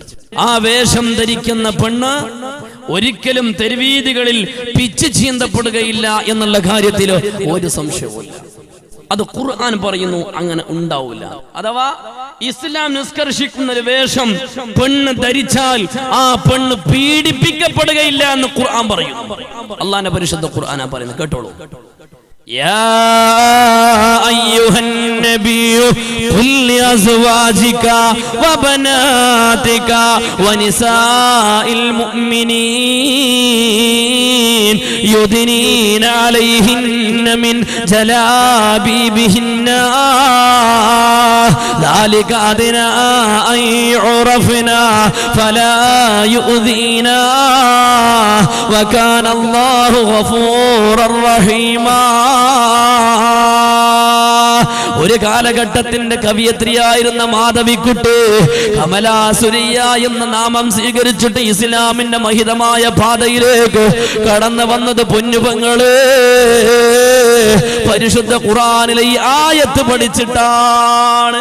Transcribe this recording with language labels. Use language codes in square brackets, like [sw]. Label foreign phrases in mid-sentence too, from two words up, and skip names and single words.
[ml] ആ വേഷം ധരിക്കുന്ന പെണ്ണ് ഒരിക്കലും തെരുവീതികളിൽ പിച്ച് ചീന്തപ്പെടുകയില്ല എന്നുള്ള കാര്യത്തിൽ ഒരു സംശയവുമില്ല. അത് ഖുർആൻ പറയുന്നു, അങ്ങനെ ഉണ്ടാവില്ല. അഥവാ ഇസ്ലാം നിഷ്കർഷിക്കുന്ന ഒരു വേഷം പെണ്ണ് ധരിച്ചാൽ ആ പെണ്ണ് പീഡിപ്പിക്കപ്പെടുകയില്ല എന്ന് ഖുർആൻ പറയുന്നു. അല്ലാഹുവിന്റെ പരിശുദ്ധ ഖുർആനാ പറയുന്നത്, കേട്ടോളൂ. [ar] يا أيها النبي قل لأزواجك وبناتك ونساء المؤمنين يدنين عليهن من جلابيبهن ذلك أدنى أن يعرفنا فلا يؤذينا وكان الله غفورا رحيما. [ml] ഒരു കാലഘട്ടത്തിന്റെ കവിയത്രിയായിരുന്ന മാധവിക്കുട്ടി കമലാസുരിയ എന്ന നാമം സ്വീകരിച്ചിട്ട് ഇസ്ലാമിന്റെ മഹിതമായ പാതയിലേക്ക് കടന്നു വന്നത് പൊന്നുപങ്ങള് പരിശുദ്ധ ഖുർആനിലെ ഈ ആയത്ത് പഠിച്ചിട്ടാണ്.